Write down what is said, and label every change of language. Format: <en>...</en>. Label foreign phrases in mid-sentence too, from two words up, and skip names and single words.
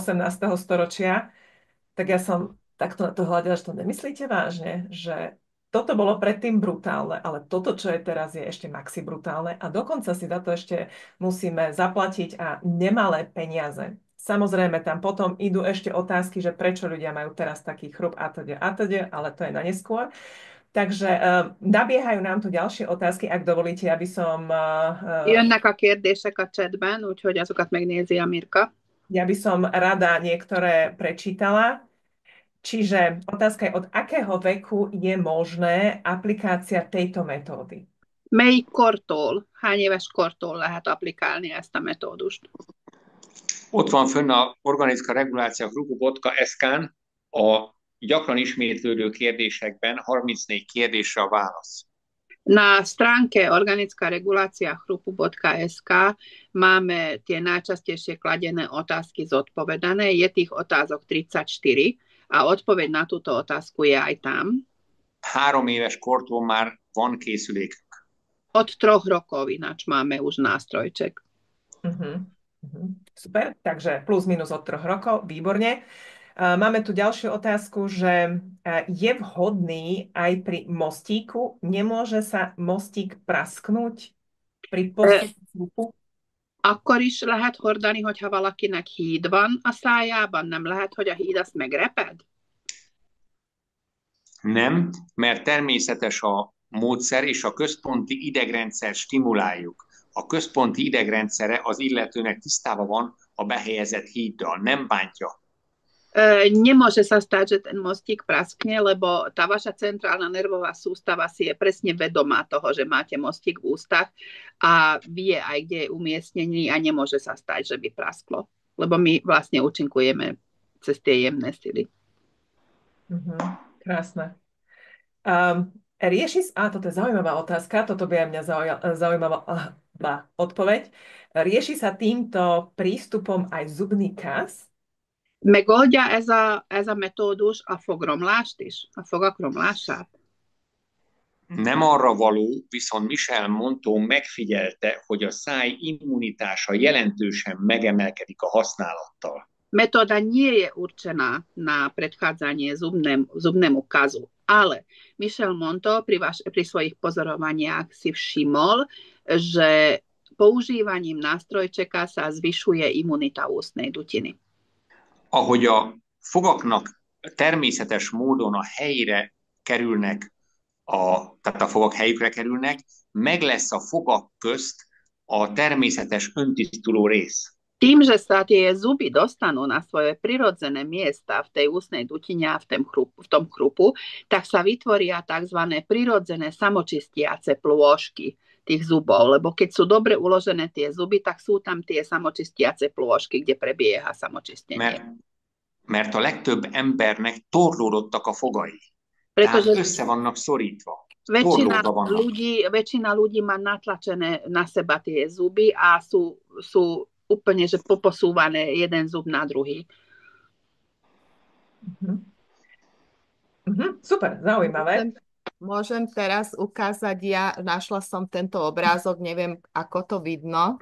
<sk>storočia, tak ja som takto na to hľadala, že to nemyslíte vážne, že toto bolo predtým brutálne, ale toto, čo je teraz, je ešte maxi brutálne a dokonca si za to ešte musíme zaplatiť a nemalé peniaze. Samozrejme, tam potom idú ešte otázky, že prečo ľudia majú teraz taký chrup a teda, ale to je na neskôr. Takže nabiehajú nám tu ďalšie otázky, ak dovolíte, aby som...</sk> <hu>Jönnek a kérdések a chatben, úgyhogy azokat megnézi a Mirka.</hu> <sk>Ja by som rada niektoré prečítala. Čiže otázka je, od akého veku je možné aplikácia tejto metódy?</sk> <hu>Melyik kortól, hány éves kortól lehet applikálni ezt a metódust? Ott van fönn a Organická regulácia Grupobotka SK-n a gyakran ismétlődő kérdésekben 34 kérdésre a válasz.</hu> <sk>Na stránke Organická regulácia chrupu.sk máme tie najčastejšie kladené otázky zodpovedané. Je tých otázok 34 a odpoveď na túto otázku je aj tam.</sk> <hu>3 éves kortól már van készülékünk.</hu> <sk>Od 3 rokov ináč máme už nástrojček. Super, takže plus minus od 3 rokov, výborne. Máme tu ďalšiu otázku, že je vhodný aj pri mostíku? Nemôže sa mostík prasknúť pri postupu?</sk> <hu>Akkor is lehet hordani, hogyha valakinek híd van a szájában? Nem lehet, hogy a híd azt megreped? Nem, mert természetes a módszer, és a központi idegrendszer stimuláljuk. A központi idegrendszere az illetőnek tisztában van a behelyezett híddal, nem bántja.</hu> <sk>Nemôže sa stať, že ten mostík praskne, lebo tá vaša centrálna nervová sústava si je presne vedomá toho, že máte mostík v ústach a vie aj, kde je umiestnený a nemôže sa stať, že by prasklo. Lebo my vlastne účinkujeme cez tie jemné sily. Krásne. Toto je zaujímavá otázka, toto by aj mňa zaujímavá odpoveď. Rieši sa týmto prístupom aj zubný kas?</sk> <hu>Megoldja ez a metódus a fogoromlást is, a fogak romlását? Nem arra való, viszont Michel Monteau megfigyelte, hogy a száj immunitása jelentősen megemelkedik a használattal.</hu> <sk>Metóda nie je určená na predchádzanie zubnému kazu, ale Michel Monteau pri svojich pozorovaniach si všimol, že používaním nástrojčeka sa zvyšuje imunita ústnej dutiny.</sk> <hu>Ahogy a fogaknak természetes módon a helyére kerülnek, tehát a fogak helyükre kerülnek, meg lesz a fogak közt a természetes öntisztuló rész.</hu> <sk>Tým, že sa tie zuby dostanú na svoje prirodzené miesta v tej ústnej dutine a v tom chrupu, tak sa vytvoria tzv. Prirodzené samočistiace plôžky tých zubov, lebo keď sú dobre uložené tie zuby, tak sú tam tie samočistiace plôžky, kde prebieha samočistenie.</sk> <hu>Mert a legtöbb embernek torlódottak a fogai.</hu> <sk>Pretože</sk> <hu>Tehát össze vannak szorítva.</hu> <sk>Väčšina ľudí má natlačené na seba tie zuby a sú úplne, že poposúvané jeden zub na druhý. Super, zaujímavé. Môžem teraz ukázať, ja našla som tento obrázok, neviem, ako to vidno.</sk>